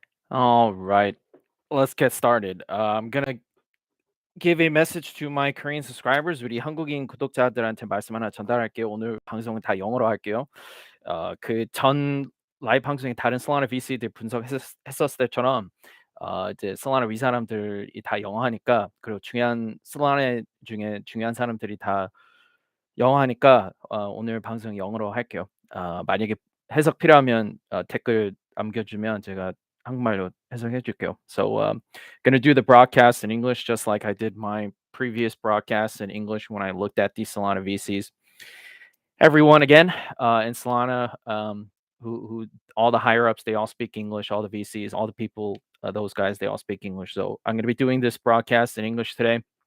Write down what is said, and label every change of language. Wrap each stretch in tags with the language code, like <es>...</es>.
<en>All right, let's get started. I'm gonna give a message to my Korean subscribers.</en> <ko>우리 한국인 구독자들한테 말씀 하나 전달할게요. 오늘 방송은 다 영어로 할게요. 그 전 라이브 방송에 다른 솔라나 VC들 분석했었을 때처럼 이제 솔라나 위 사람들이 다 영어 하니까, 그리고 중요한 솔라나 중에 중요한 사람들이 다 영어 하니까 오늘 방송 영어로 할게요. 만약에 해석 필요하면 댓글 남겨주면 제가 한국말로 해석해 줄게요.</ko> <en>So gonna do the broadcast in English just like I did my previous broadcast in English when I looked at these Solana VCs. Everyone again in Solana, who all the higher ups, they all speak English. All the VCs, all the people, those guys, they all speak English. So I'm gonna be doing this broadcast in English today.</en>